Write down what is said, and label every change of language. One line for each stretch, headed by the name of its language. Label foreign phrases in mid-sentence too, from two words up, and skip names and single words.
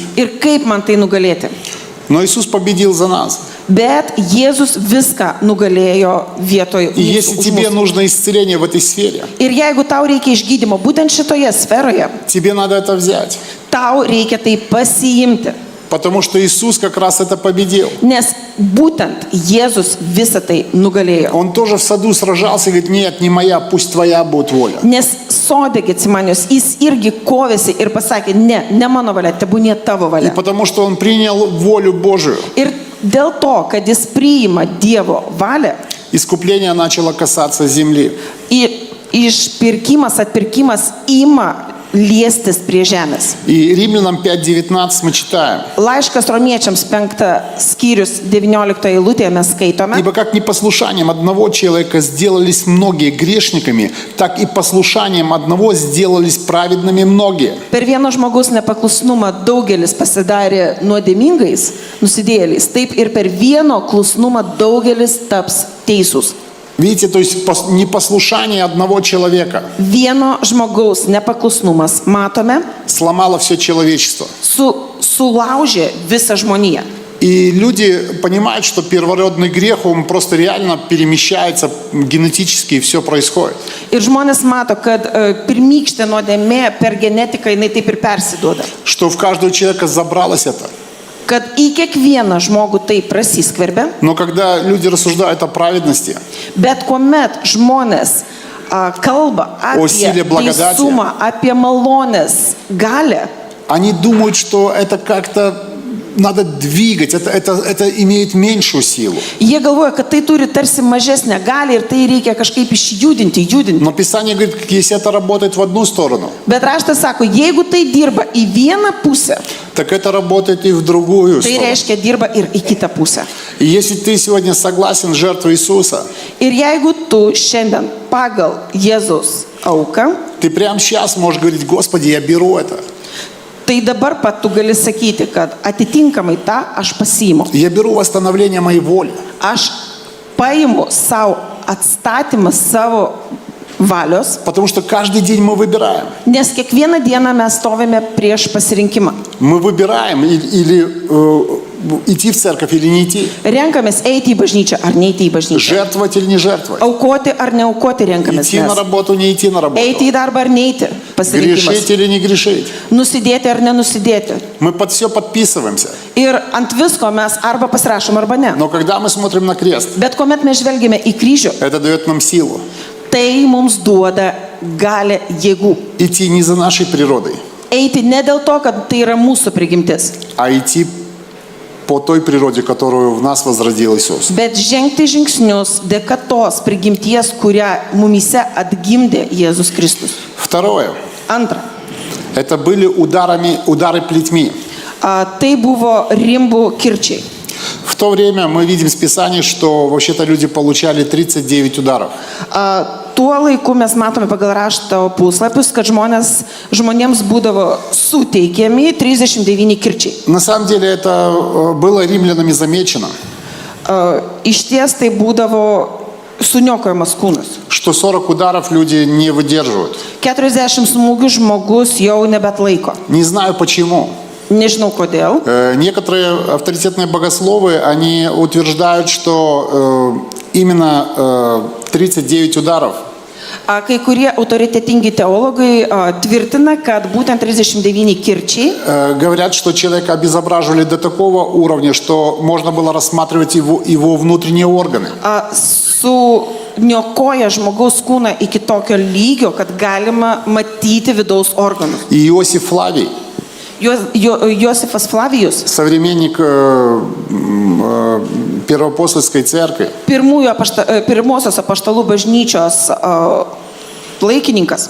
Lithuanian: Ir kaip man tai nugalėti.
Russian: Но Иисус победил за нас.
Lithuanian: Bet Jėzus viską nugalėjo vietoj
Russian: И если
Lithuanian: mūsų. Už
Russian: тебе
Lithuanian: mūsų.
Russian: нужно исцеление в этой сфере,
Lithuanian: Ir jeigu tau reikia išgydymo būtent šitoje sferoje,
Russian: тебе надо это взять.
Lithuanian: tau reikia tai pasiimti.
Russian: Потому что Иисус как раз это победил.
Lithuanian: Nes būtent Jėzus visą tai nugalėjo.
Russian: Он тоже в саду сражался и говорит, нет, не моя, пусть твоя будет воля.
Lithuanian: Nes sode Getsemanijos jis irgi kovėsi ir pasakė, ne mano valia, tebūnie tavo
Russian: И
Lithuanian: valia.
Russian: потому что он принял волю Божию,
Lithuanian: Ir dėl to, kad jis priima Dievo valią,
Russian: искупление начало касаться земли.
Lithuanian: išpirkimas, atpirkimas ima liestis prie žemės.
Russian: И Римлянам 5:19 мы читаем.
Lithuanian: Laiškas romiečiams 5 skyrius 19 eilutėje mes skaitome. Ибо как непослушанием одного человека сделались многие грешниками, так и послушанием одного сделались праведными многие. Per vieno žmogaus nepaklusnumą daugelis pasidarė nuodėmingais, nusidėjėliais. Taip ir per vieno klusnumą daugelis taps teisūs.
Russian: Видите, то есть непослушание одного человека
Lithuanian: Vieno žmogaus nepaklusnumas, matome,
Russian: сломало все человечество.
Lithuanian: sulaužė visą žmoniją.
Russian: И люди понимают, что первородный грех, он просто реально перемещается генетически, и все происходит.
Lithuanian: Ir žmonės mato, kad pirmykštė nuodėmė per genetiką jinai taip ir persiduoda.
Russian: Что в каждого человека забралось это.
Lithuanian: Kad į kiekvieną žmogų tai prasiskverbia,
Russian: Но когда люди рассуждают о праведности,
Lithuanian: bet kuomet žmonės kalba
Russian: о силе
Lithuanian: apie
Russian: благодати.
Lithuanian: teisumą, apie malonės galę,
Russian: они думают, что это как-то надо двигать, это имеет меньшую силу.
Lithuanian: jie galvoja, kad tai turi tarsi mažesnę galią ir tai reikia kažkaip išjudinti.
Russian: Но Писание говорит, если это работает в одну сторону,
Lithuanian: Bet raštas sako, jeigu tai dirba į vieną pusę,
Russian: так это работает и в другую
Lithuanian: tai
Russian: сторону.
Lithuanian: reiškia dirba ir į kitą pusę.
Russian: И если ты сегодня согласен с жертвой Иисуса,
Lithuanian: Ir jeigu tu šiandien pagal Jėzaus auką,
Russian: ты прямо сейчас можешь говорить, Господи, я беру это.
Lithuanian: tai dabar pat tu gali sakyti, kad atitinkamai tą aš pasiimu.
Russian: Я беру восстановление моей воли.
Lithuanian: Aš paimu savo atstatymą savo valios,
Russian: Потому что каждый день мы выбираем.
Lithuanian: nes kiekvieną dieną mes stovime prieš pasirinkimą.
Russian: Мы выбираем или идти в церковь или не идти.
Lithuanian: Renkamės eiti į bažnyčią ar neiti į bažnyčią.
Russian: Жертвовать или не жертвовать.
Lithuanian: Aukoti ar neaukoti renkamės.
Russian: Идти на
Lithuanian: Mes.
Russian: работу, не идти на работу.
Lithuanian: Eiti į darbą ar neiti. Pasirinkimas.
Russian: Грешить или не грешить.
Lithuanian: Nusidėti ar nenusidėti.
Russian: Мы под все подписываемся.
Lithuanian: Ir ant visko mes arba pasirašom, arba ne.
Russian: Но когда мы смотрим на крест,
Lithuanian: Bet kuomet mes žvelgime į kryžių,
Russian: это дает нам силу.
Lithuanian: tai mums duoda galę jėgų.
Russian: Идти не за нашей природой,
Lithuanian: Eiti ne dėl to, kad tai yra mūsų prigimtis,
Russian: а идти по той природе, которую в нас возродил Иисус.
Lithuanian: bet žengti žingsnius dėka tos prigimties, kurią mumise atgimdė Jėzus Kristus.
Russian: Второе.
Lithuanian: Antra,
Russian: Это были удары плетьми.
Lithuanian: tai buvo rimbų kirčiai.
Russian: В то время мы видим с Писаний, что вообще-то люди получали 39 ударов.
Lithuanian: Tuo laiku mes matome pagal rašto puslapius, kad žmonėms būdavo suteikiami 39 kirčiai.
Russian: На самом деле это было римлянами замечено,
Lithuanian: Iš ties tai būdavo suniokojamas kūnas.
Russian: что 40 ударов люди не выдерживают.
Lithuanian: 40 smūgių žmogus jau nebetlaiko.
Russian: Не знаю почему.
Lithuanian: Nežinau kodėl.
Russian: Некоторые авторитетные богословы, они утверждают, что именно 39 ударов
Lithuanian: Kai kurie autoritetingi teologai tvirtina, kad būtent 39 kirčiai
Russian: говорят, что человека обезображивали до такого уровня, что можно было рассматривать его внутренние органы.
Lithuanian: suniokoja žmogaus kūną iki tokio lygio, kad galima matyti vidaus organus.
Russian: И Иосиф Флавий,
Lithuanian: Josifas Flavijus,
Russian: современник Первоапостольской церкви,
Lithuanian: pirmosios apaštalų bažnyčios laikininkas,